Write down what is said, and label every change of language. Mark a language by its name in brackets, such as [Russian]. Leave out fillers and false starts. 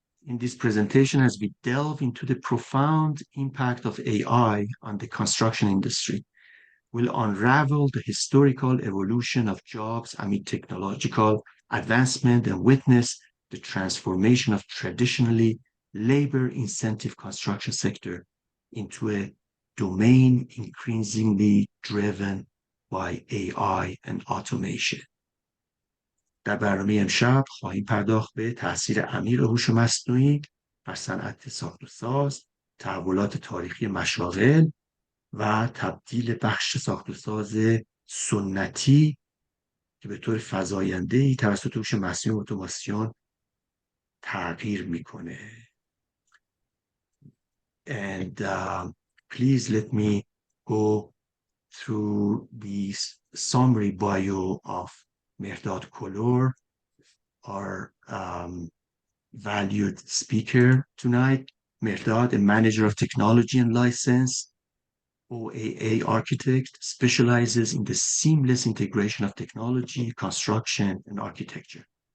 [English] In this presentation, as we delve into the profound impact of AI on the construction industry, we'll unravel the historical evolution of jobs amid technological advancement and witness the transformation of traditionally labor incentive construction sector into a domain increasingly driven by AI and automation. [Persian] در برنامه امشب خواهیم پرداخت به تاثیر عمیق هوش مصنوعی بر صنعت ساخت و ساز، تحولات تاریخی مشاغل و تبدیل بخش ساخت و ساز سنتی که به طور فزاینده‌ای توسط هوش مصنوعی و اتوماسیون تغییر میکنه. [English] And please let me go through the summary bio of Mehrdad Kolor, our valued speaker tonight. Mehrdad, a manager of technology and license, OAA architect, specializes in the seamless integration of technology, construction, and architecture.